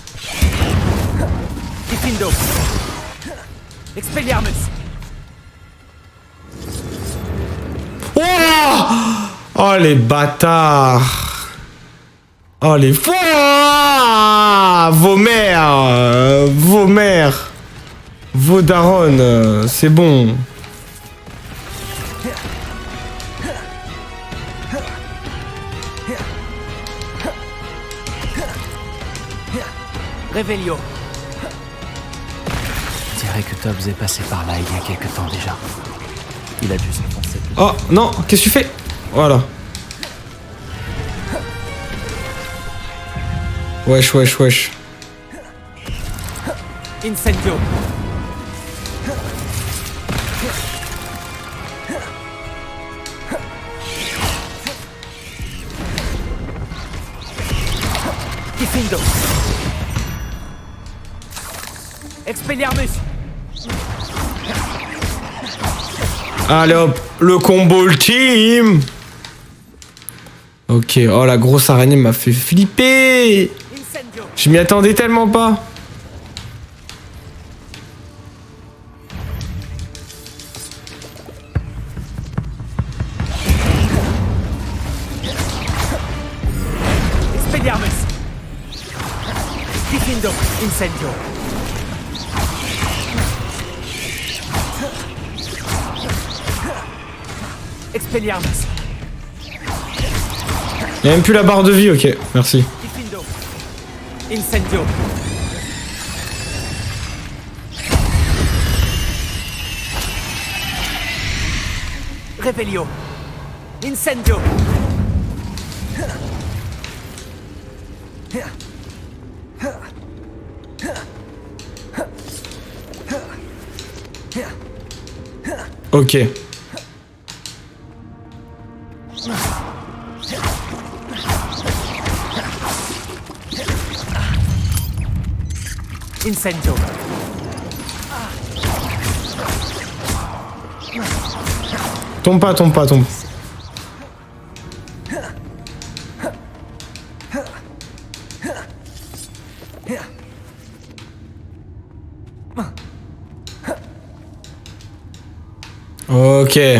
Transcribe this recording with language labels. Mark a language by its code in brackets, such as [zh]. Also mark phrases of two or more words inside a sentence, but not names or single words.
[fr] Diffindo! Expelliarmus! Oh les bâtards. Oh les fous. Vos mères. Vos mères. Vos darons. C'est bon. Réveillon. Je dirais que Tubbs est passé par là il y a quelque temps déjà. Il a dû s'enfoncer. Oh non, qu'est-ce que tu fais? Voilà. Wesh, wesh, wesh. Incendio. Diffindo. Expelliarmus. Allez hop, le combo ultime. Ok, oh la grosse araignée m'a fait flipper. Incendio. Je m'y attendais tellement pas. Expelliarmus. Diffindo. Incendio. Expelliarmus. Il y a même plus la barre de vie, ok, merci. Diffindo. Incendio. Revelio. Incendio. Ok. Incendio. Tombe pas, tombe pas, tombe. Ok.